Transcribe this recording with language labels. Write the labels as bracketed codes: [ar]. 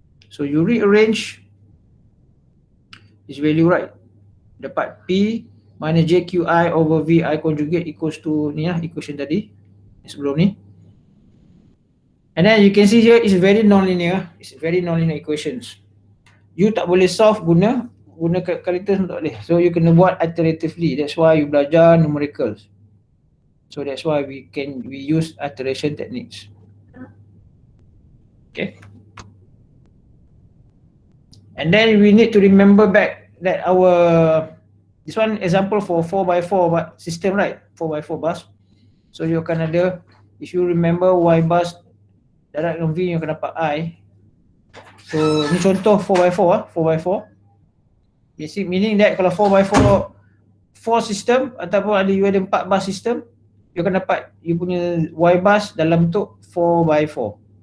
[en] So you rearrange this value, right? [ms] Dapat P minus JQI over VI conjugate [en] equals to [ms] ni lah equation tadi sebelum ni. [en] And then you can see here is very non-linear. It's very non-linear equations. [ms] You tak boleh solve guna calculus tak boleh. So you kena buat iteratively. [en] That's why you [ms] belajar [en] numericals. So that's why we use iteration techniques. Okay. And then we need to remember back that this one example for 4x4 system, right? 4x4 bus. [ms] So you akan ada, [en] if you remember [ms] Y bus darab dengan V, you akan dapat I. So ni contoh 4x4 4x4. [en] Basic meaning that [ms] kalau 4x4 system ataupun you ada 4 bus system, you akan dapat you punya Y bus dalam bentuk 4x4.